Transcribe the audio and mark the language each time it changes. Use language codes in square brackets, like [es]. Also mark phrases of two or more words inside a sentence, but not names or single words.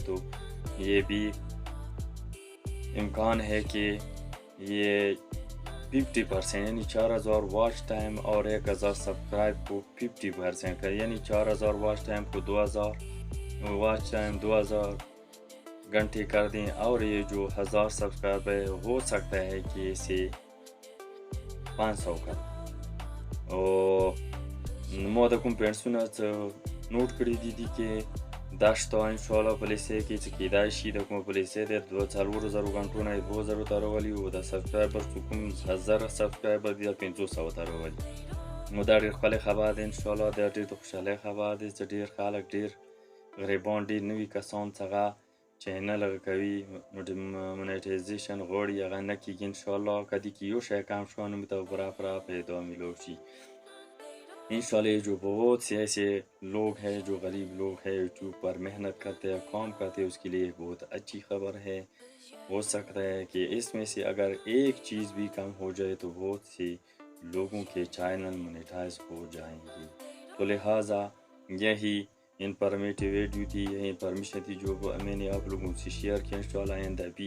[ur] تو یہ بھی امکان ہے کہ یہ 50% یعنی 4000 واچ ٹائم اور 1000 سبسکرائب کو 50% کر، یعنی 4000 واچ ٹائم کو 2000 واچ ٹائم 2000 گھنٹے کر دیں اور یہ جو 1000 سبسکرائب ہے ہو سکتا ہے کہ اسے 500 کر. [ps] اور ما د کوم پوینټسونه نوٹ کړي دي کې دا شته انشاءالله پالیسي کې چې کیدای شي د کومه پالیسي د 4000 غنټو نه 2000 ته راولي او د سبسکرایبر کوم 1000 سبسکرایبر دی 500 ته راولي. نو دا ډېر ښکلی خبر دی انشاءالله، دا ډېر د خوشحالۍ خبر دی چې ډېر خلک ډېر غریبان ډېر نوي کسان څخه چینل هغه کوي نو د مونیټایزیشن غواړي هغه نه کېږي انشاءالله کدی که یو شی کم شو نو تو برابر پیدا ملو شي انشاءاللہ [ur] جو بہت سے ایسے لوگ ہیں جو غریب لوگ ہیں یوٹیوب پر محنت کرتے ہیں کام کرتے ہیں اس کے لیے بہت اچھی خبر ہے ہو سکتا ہے کہ اس میں سے اگر ایک چیز بھی کم ہو جائے تو بہت سے لوگوں کے چینل مونیٹائز ہو جائیں گے تو لہٰذا یہی انفارمیٹیو ویڈیو تھی یہی انفارمیشن تھی جو میں نے آپ لوگوں سے شیئر کی انشاءاللہ آئندہ بھی